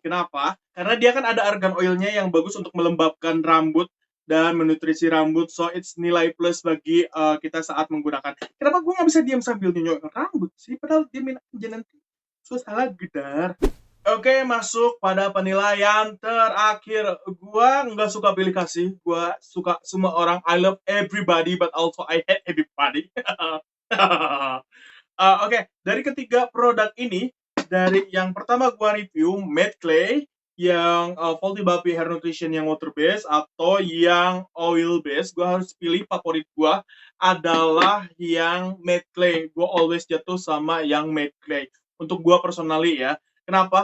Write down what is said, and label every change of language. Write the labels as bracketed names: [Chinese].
[Indonesian] Kenapa? Karena dia kan ada argan oilnya yang bagus untuk melembabkan rambut dan menutrisi rambut, [English] so it's [Indonesian] nilai plus bagi kita saat menggunakan. Kenapa gue nggak bisa diam sambil nyonyok rambut sih? Padahal diamin aja nanti salah gedar. Oke, masuk pada penilaian terakhir. Gue nggak suka pilih kasih. Gue suka semua orang. [English] I love everybody, but also I hate everybody. [Indonesian] Oke, dari ketiga produk ini, dari yang pertama gue review Made Clay, yang Faulty Bapi Hair Nutrition yang water base atau yang oil base, gue harus pilih favorit gue adalah yang Made Clay. Gue always jatuh sama yang Made Clay. Untuk gue personally ya. Kenapa?